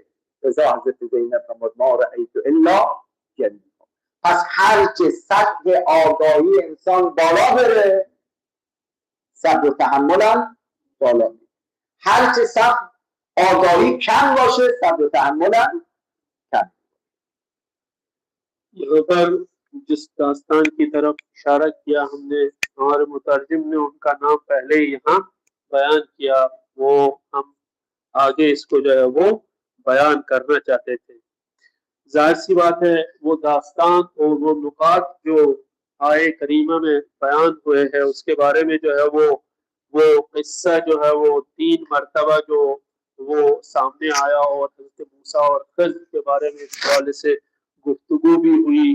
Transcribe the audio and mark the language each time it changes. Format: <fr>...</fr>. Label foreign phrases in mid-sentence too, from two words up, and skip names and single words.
<fa>رضا حضرت زینب فرمود</fa> <ar>ما رأیت الا جمیلا.</ar> <fa>پس هرچه سطح آگاهی انسان بالا بره صبر و تحملم بالا میره، هرچه صبر آگاهی کم باشه صبر و تحملم کم.</fa> <ur>یہاں پر جس داستان کی طرف اشارہ کیا ہم نے، ہمارے مترجم نے ان کا نام پہلے ہی یہاں بیان کیا، وہ ہم آگے اس کو جو ہے وہ بیان کرنا چاہتے تھے. ظاہر سی بات ہے وہ داستان اور وہ نکات جو آئے کریمہ میں بیان ہوئے ہیں اس کے بارے میں جو ہے وہ قصہ جو ہے وہ 3 مرتبہ جو وہ سامنے آیا اور حضرت موسیٰ اور خضر کے بارے میں اس حوالے سے گفتگو بھی ہوئی.</ur>